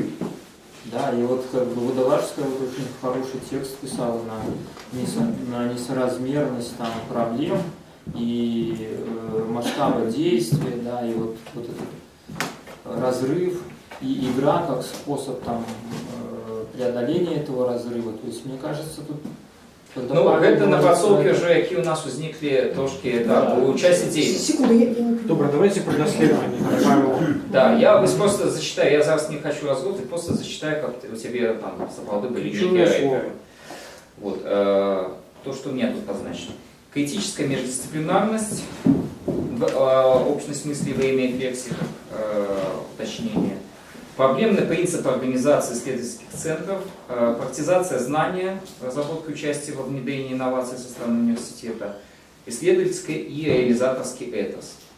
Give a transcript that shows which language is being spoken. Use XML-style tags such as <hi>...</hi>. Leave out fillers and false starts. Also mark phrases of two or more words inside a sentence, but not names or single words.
<ru>Да, и вот Водолажская очень хороший текст писала на несоразмерность там, проблем и масштаба действия, да, и вот этот разрыв и игра как способ там, преодоления этого разрыва. То есть мне кажется, тут</ru> <be>Ну, гэта напрацоўкі ўжо, які ў нас узніклі трошки так, у часе дзейнасці.</be> <ru>Секунду, я не понимаю.</ru> <uk>Добре, давайте про дослідження. Павел.</uk> <ru>Да, я просто зачитаю, я зараз не хочу разводить, просто зачитаю, как у тебя там сапраўды были Ключевое некие слово. рейперы. Вот, то, что у меня тут позначено. Критическая междисциплинарность, в общем смысле во имя рефлексии, уточнение. Проблемный принцип организации исследовательских центров, практизация знания, разработка участия во внедрении инноваций со стороны университета, исследовательский и реализаторский этос.</ru>